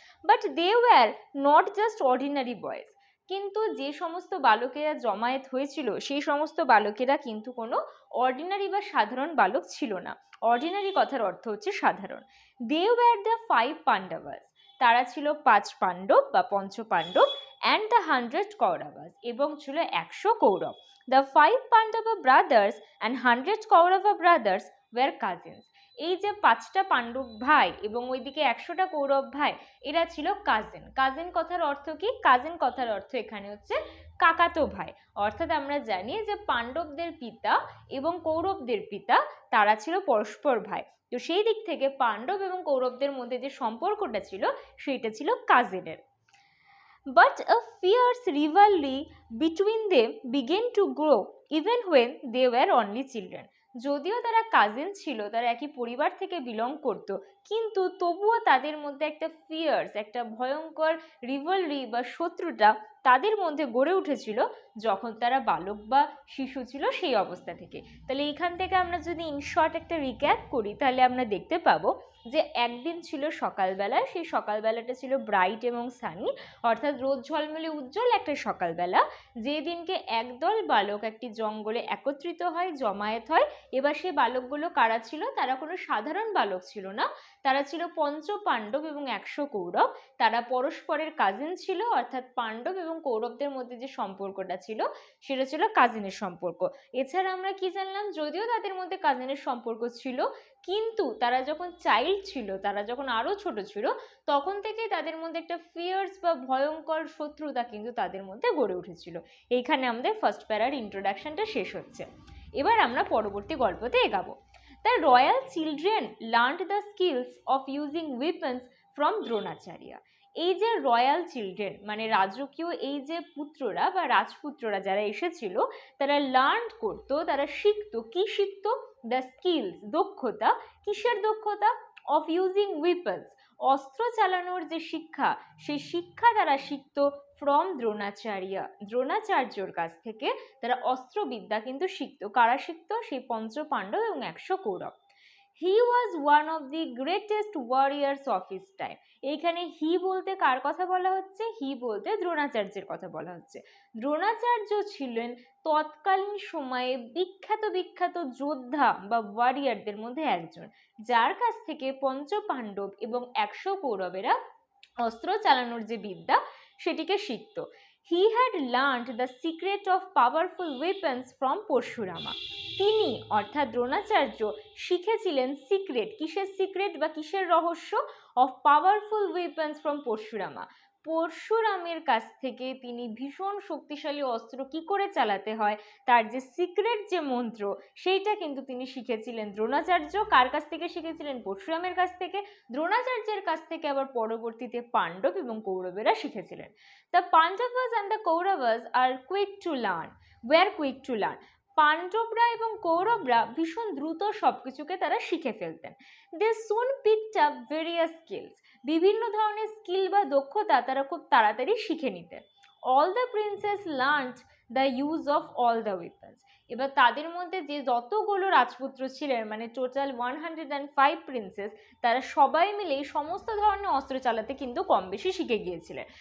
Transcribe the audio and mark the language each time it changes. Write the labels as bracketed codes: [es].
[en] but they were not just ordinary boys, [bn] কিন্তু যে সমস্ত বালকেরা জমায়েত হয়েছিল সেই সমস্ত বালকেরা কিন্তু কোনো অর্ডিনারি বা সাধারণ বালক ছিল না। অর্ডিনারি কথার অর্থ হচ্ছে সাধারণ। [en] they were the 5 Pandavas, [bn] তারা ছিল 5 পাণ্ডব বা পঞ্চ পাণ্ডব, [en] and the 100 Kauravas, [bn] এবং ছিল 100 Kaurava. [en] The 5 Pandava brothers and 100 Kaurava brothers were cousins. [bn] এই যে 5টা পাণ্ডব ভাই এবং ওইদিকে 100টা কৌরব ভাই, এরা ছিল কাজিন। কাজিন কথার অর্থ কি? কাজিন কথার অর্থ এখানে হচ্ছে কাকাতো ভাই। অর্থাৎ আমরা জানি যে পাণ্ডবদের পিতা এবং কৌরবদের পিতা তারা ছিল পরস্পর ভাই। তো সেই দিক থেকে পাণ্ডব এবং কৌরবদের মধ্যে যে সম্পর্কটা ছিল সেইটা ছিল কাজিনের। [en] But a fierce rivalry between them began to grow even when they were only children. [bn] যদিও তারা কাজিন ছিল, তারা একই পরিবার থেকে বিলং করত, কিন্তু তবুও তাদের মধ্যে একটা ফিয়ার্স, একটা ভয়ঙ্কর রিভালরি বা শত্রুতা তাদের মধ্যে গড়ে উঠেছিল যখন তারা বালক বা শিশু ছিল সেই অবস্থা থেকে। তাহলে এইখান থেকে আমরা যদি ইনশর্ট একটা রিক্যাপ করি, তাহলে আমরা দেখতে পাবো যে একদিন ছিল সকালবেলা, সেই সকালবেলাটা ছিল ব্রাইট এবং সানি, অর্থাৎ রোদ ঝলমলে উজ্জ্বল একটা সকালবেলা, যে দিনকে একদল বালক একটি জঙ্গলে একত্রিত হয়, জমায়েত হয়। এবার সেই বালকগুলো কারা ছিল? তারা কোনো সাধারণ বালক ছিল না, তারা ছিল পঞ্চ পাণ্ডব এবং 100 কৌরব। তারা পরস্পরের কাজিন ছিল, অর্থাৎ পাণ্ডব এবং কৌরবদের মধ্যে যে সম্পর্কটা ছিল সেটা ছিল কাজিনের সম্পর্ক। এছাড়া আমরা কি জানলাম? যদিও তাদের মধ্যে কাজিনের সম্পর্ক ছিল, কিন্তু তারা যখন চাইল্ড ছিল, তারা যখন আরো ছোট ছিল, তখন থেকে তাদের মধ্যে একটা ফিয়ার্স বা ভয়ঙ্কর শত্রুতা কিন্তু তাদের মধ্যে গড়ে উঠেছিল। এইখানে আমাদের ফার্স্ট প্যারার ইন্ট্রোডাকশনটা শেষ হচ্ছে। এবার আমরা পরবর্তী গল্পতে এগাবো। [en] The royal children learned the skills of using weapons from Dronacharya. [bn] এই যে রয়্যাল চিলড্রেন মানে রাজকীয় এই যে পুত্ররা বা রাজপুত্ররা যারা এসেছিল, তারা লার্ন করতো, তারা শিখতো। কি শিখতো? দ্য স্কিলস, দক্ষতা। কিসের দক্ষতা? [en] of using weapons, [bn] অস্ত্র চালানোর যে শিক্ষা, সেই শিক্ষা তারা শিখতো ফ্রম দ্রোণাচার্য, দ্রোণাচার্যর কাছ থেকে তারা অস্ত্রবিদ্যা কিন্তু শিখতো। কারা শিখতো? সেই পঞ্চ পাণ্ডব এবং 100 কৌরব। [en] He was one of the greatest warriors of his time. [bn] এইখানে হি বলতে কার কথা বলা হচ্ছে? হি বলতে দ্রোণাচার্যের কথা বলা হচ্ছে। দ্রোণাচার্য ছিলেন তৎকালীন সময়ে বিখ্যাত বিখ্যাত যোদ্ধা বা ওয়ারিয়ারদের মধ্যে একজন, যার কাছ থেকে পঞ্চ পাণ্ডব এবং 100 কৌরবেরা অস্ত্র চালানোর যে বিদ্যা সেটিকে শিখত। [en] He had learned the secret of powerful weapons from Parashurama. [bn] তিনি অর্থাৎ দ্রোণাচার্য শিখেছিলেন সিক্রেট। কিসের সিক্রেট বা কিসের রহস্য? [en] Of powerful weapons from Parashurama. [bn] পরশুরামের কাছ থেকে তিনি ভীষণ শক্তিশালী অস্ত্র কি করে চালাতে হয় তার যে সিক্রেট যে মন্ত্র, সেইটা কিন্তু তিনি শিখেছিলেন দ্রোণাচার্য। কার কাছ থেকে শিখেছিলেন? পরশুরামের কাছ থেকে। দ্রোণাচার্যের কাছ থেকে আবার পরবর্তীতে পাণ্ডব এবং কৌরবেরা শিখেছিলেন। [en] The Pandavas and the Kauravas are quick to learn. Were quick to learn. [bn] পাণ্ডবরা এবং কৌরবরা ভীষণ দ্রুত সবকিছুকে তারা শিখে ফেলতেন। [en] they soon picked up various skills, [bn] বিভিন্ন ধরনের স্কিল বা দক্ষতা তারা খুব তাড়াতাড়ি শিখে নিতেন। [en] all the princes learned the use of all the weapons, [bn] এবার তাদের মধ্যে যে যতগুলো রাজপুত্র ছিলেন, মানে টোটাল 105 প্রিন্সেস, তারা সবাই মিলে সমস্ত ধরনের অস্ত্র চালাতে কিন্তু কম বেশি শিখে গিয়েছিলেন।